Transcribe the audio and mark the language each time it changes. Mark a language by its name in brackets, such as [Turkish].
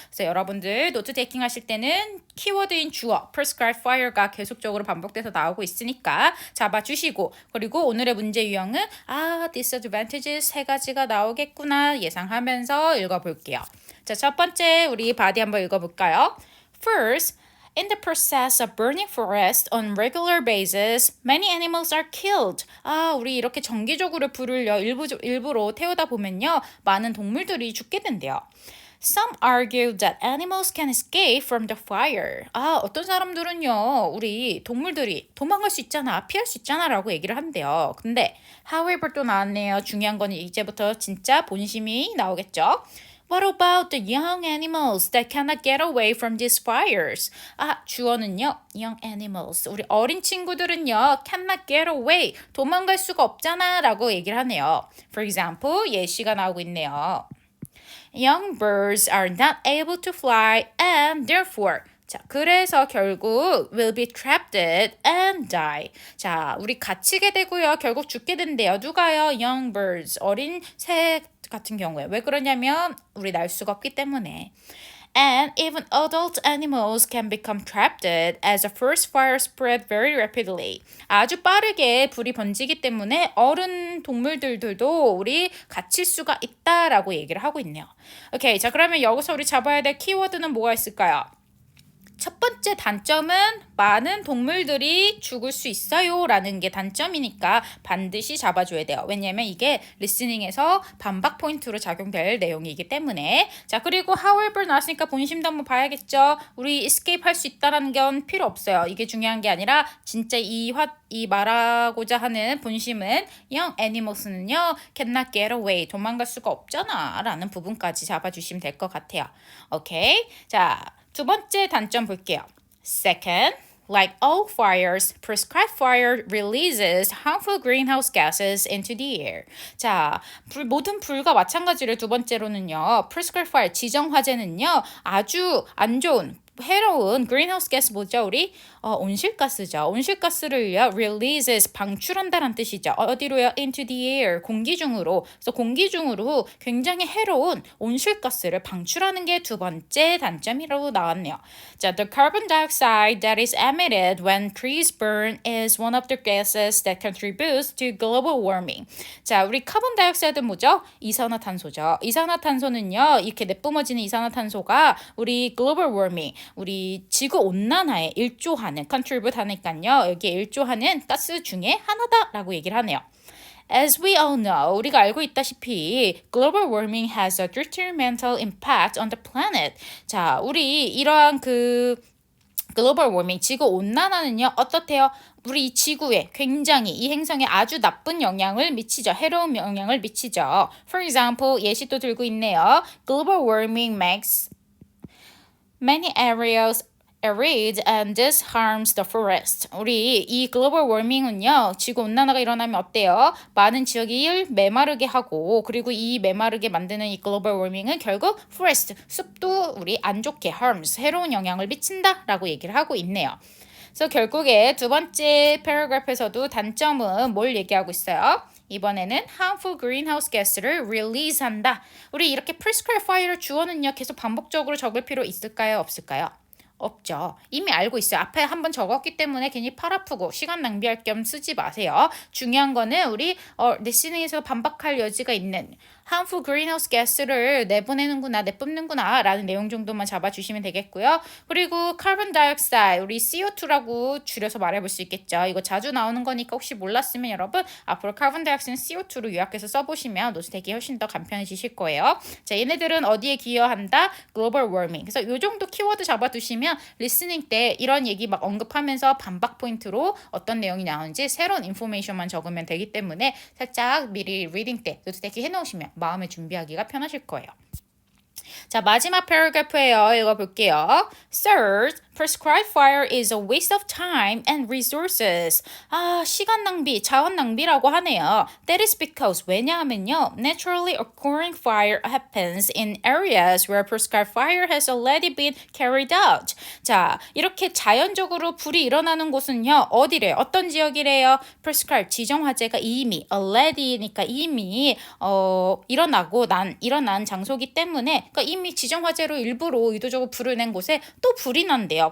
[Korean] 그래서 여러분들 노트 테이킹 하실 때는 키워드인 주어 prescribed fire가 계속적으로 반복돼서 나오고 있으니까 잡아주시고, 그리고 오늘의 문제 유형은 disadvantages 세 가지가 나오겠구나 예상하면서 읽어볼게요. 자, 첫 번째 우리 바디 한번 읽어볼까요? [English] First, in the process of burning forest on regular basis, many animals are killed. [Korean] 우리 이렇게 정기적으로 불을요, 일부러 태우다 보면요, 많은 동물들이 죽게 된대요. [English] Some argue that animals can escape from the fire. [Korean] 어떤 사람들은요, 우리 동물들이 도망갈 수 있잖아, 피할 수 있잖아 라고 얘기를 한대요. 근데 however 또 나왔네요. 중요한 건 이제부터 진짜 본심이 나오겠죠. [English] What about the young animals that cannot get away from these fires? [Korean] 주어는요, young animals. 우리 어린 친구들은요, [English] cannot get away. [Korean] 도망갈 수가 없잖아 라고 얘기를 하네요. [English] For example, [Korean] 예시가 나오고 있네요. [English] Young birds are not able to fly and therefore [Korean] 자, 그래서 결국 [English] will be trapped and die. [Korean] 자, 우리 갇히게 되고요. 결국 죽게 된대요. 누가요? [English] Young birds, [Korean] 어린 새 같은 경우에. 왜 그러냐면 우리 날 수가 없기 때문에. [English] And even adult animals can become trapped as the first fire spread very rapidly. [Korean] 아주 빠르게 불이 번지기 때문에 어른 동물들도 우리 갇힐 수가 있다라고 얘기를 하고 있네요. 오케이, 자 그러면 여기서 우리 잡아야 될 키워드는 뭐가 있을까요? 첫 번째 단점은 많은 동물들이 죽을 수 있어요 라는 게 단점이니까 반드시 잡아줘야 돼요. 왜냐면 이게 리스닝에서 반박 포인트로 작용될 내용이기 때문에. 자, 그리고 however 나왔으니까 본심도 한번 봐야겠죠. 우리 escape 할 수 있다는 건 필요 없어요. 이게 중요한 게 아니라 진짜 이 말하고자 하는 본심은 young animals는요, [English] cannot get away, [Korean] 도망갈 수가 없잖아 라는 부분까지 잡아주시면 될 것 같아요. 오케이, 자 두 번째 단점 볼게요. [English] Second, like all fires, prescribed fire releases harmful greenhouse gases into the air. [Korean] 자, 모든 불과 마찬가지로 두 번째로는요, prescribed fire, 지정 화재는요, 아주 안 좋은 해로운 greenhouse gas 뭐죠 우리? 온실가스죠. 온실가스를요 releases 방출한다는 뜻이죠. 어디로요? [English] into the air, [Korean] 공기 중으로. 그래서 공기 중으로 굉장히 해로운 온실가스를 방출하는 게 두 번째 단점이라고 나왔네요. [English] 자, the carbon dioxide that is emitted when trees burn is one of the gases that contributes to global warming. [Korean] 자, 우리 카본 다이옥사이드 뭐죠? 이산화탄소죠. 이산화탄소는요, 이렇게 내뿜어지는 이산화탄소가 우리 global warming, 우리 지구 온난화에 일조하는, contribute 하니까요, 여기에 일조하는 가스 중에 하나다라고 얘기를 하네요. [English] As we all know, [Korean] 우리가 알고 있다시피 [English] global warming has a detrimental impact on the planet. [Korean] 자, 우리 이러한 글로벌 워밍, 지구 온난화는요, 어떻대요? 우리 지구에 굉장히 이 행성에 아주 나쁜 영향을 미치죠. 해로운 영향을 미치죠. [English] For example, [Korean] 예시 또 들고 있네요. [English] Global warming makes many areas arid and this harms the forest. [Korean] 우리 이 글로벌 워밍은요, 지구 온난화가 일어나면 어때요? 많은 지역이 메마르게 하고, 그리고 이 메마르게 만드는 이 글로벌 워밍은 결국 forest, 숲도 우리 안 좋게 harms, 해로운 영향을 미친다라고 얘기를 하고 있네요. 그래서 결국에 두 번째 패러그래프에서도 단점은 뭘 얘기하고 있어요? 이번에는 harmful greenhouse gas를 release한다. 우리 이렇게 prescribed fire를 주어는요, 계속 반복적으로 적을 필요 있을까요? 없을까요? 없죠. 이미 알고 있어요. 앞에 한번 적었기 때문에 괜히 팔 아프고 시간 낭비할 겸 쓰지 마세요. 중요한 거는 우리 리스닝에서 반박할 여지가 있는 harmful greenhouse gas를 내보내는구나, 내뿜는구나 라는 내용 정도만 잡아주시면 되겠고요. 그리고 carbon dioxide, 우리 CO2라고 줄여서 말해볼 수 있겠죠. 이거 자주 나오는 거니까 혹시 몰랐으면 여러분 앞으로 carbon dioxide는 CO2로 요약해서 써보시면 노트 되기 훨씬 더 간편해지실 거예요. 자, 얘네들은 어디에 기여한다? [English] global warming. [Korean] 그래서 요 정도 키워드 잡아두시면 리스닝 때 이런 얘기 막 언급하면서 반박 포인트로 어떤 내용이 나오는지 새로운 인포메이션만 적으면 되기 때문에 살짝 미리 리딩 때 노트 되기 해놓으시면 마음의 준비하기가 편하실 거예요. 자, 마지막 패러그래프예요. 읽어볼게요. [English] Third, prescribed fire is a waste of time and resources. [Korean] 시간 낭비, 자원 낭비라고 하네요. [English] That is because [Korean] 왜냐하면요, [English] naturally occurring fire happens in areas where prescribed fire has already been carried out. [Korean] 자, 이렇게 자연적으로 불이 일어나는 곳은요, 어디래요? 어떤 지역이래요? prescribed, 지정 화재가 이미 already니까 이미 일어난 장소기 때문에, 그러니까 이미 지정 화재로 일부러 의도적으로 불을 낸 곳에 또 불이 난대요.